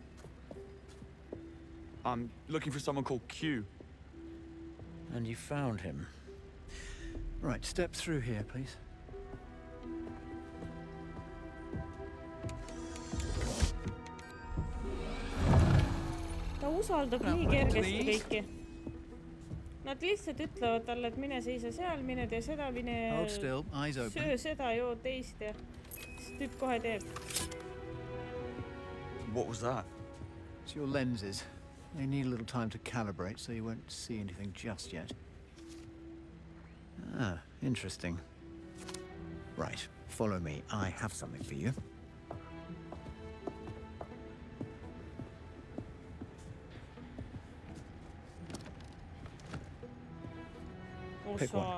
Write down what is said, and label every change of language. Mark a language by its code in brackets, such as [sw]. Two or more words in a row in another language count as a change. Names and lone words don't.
[en] I'm looking for someone called Q. And you found him. Right, step through here, please. [et] Ta usaldab nii kergesti kõiki. Nad lihtsalt ütlevad talle, et mine seisa seal, mine tee seda, mine [en] Hold still, eyes open. [et] söö seda, joo teist ja siis tüüp kohe teeb. [en] What was that? It's your lenses. They need a little time to calibrate, so you won't see anything just yet. Ah, interesting. Right, follow me. I have something for you. Pick one.